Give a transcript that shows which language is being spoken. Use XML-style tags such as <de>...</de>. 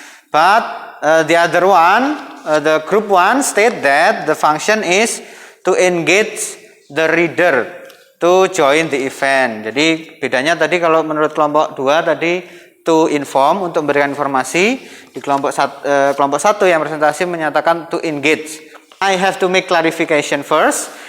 <en>But the other one, the group 1 state that the function is to engage the reader to join the event.</en> <id>Jadi bedanya tadi kalau menurut kelompok 2 tadi</id> <en>to inform,</en> <id>untuk memberikan informasi. Di kelompok 1 yang presentasi menyatakan</id> <en>to engage. I have to make clarification first.</en>